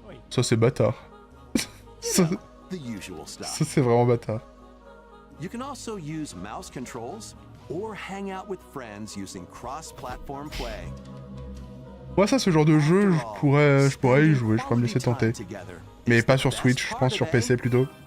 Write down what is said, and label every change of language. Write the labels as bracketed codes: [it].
[fr] Ça c'est bâtard. Ça c'est vraiment bâtard. [en] You can also use mouse controls or hang out with friends using cross-platform play. [fr] Moi ça, ce genre de jeu, je pourrais y jouer, je pourrais me laisser tenter. Mais pas sur Switch, je pense sur PC plutôt.